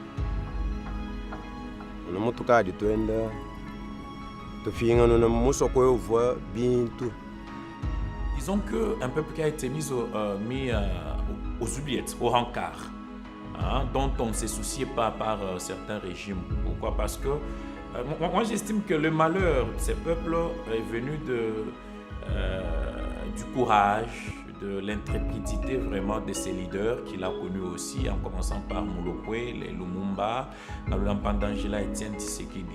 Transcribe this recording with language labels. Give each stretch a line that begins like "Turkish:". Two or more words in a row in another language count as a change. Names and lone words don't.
Luba-Lulua: no mutukadi twenda tufinga no musoko yovu bintu.
French: Disons qu'un peuple qui a été mis aux oubliettes, au rencard, dont on ne se souciait pas par certains régimes. Pourquoi? Parce que moi j'estime que le malheur de ces peuples est venu du courage, de l'intrépidité vraiment de ses leaders qu'il a connus aussi, en commençant par Mulopwe, les Lumumba, Ngabila Etienne Tshisekedi.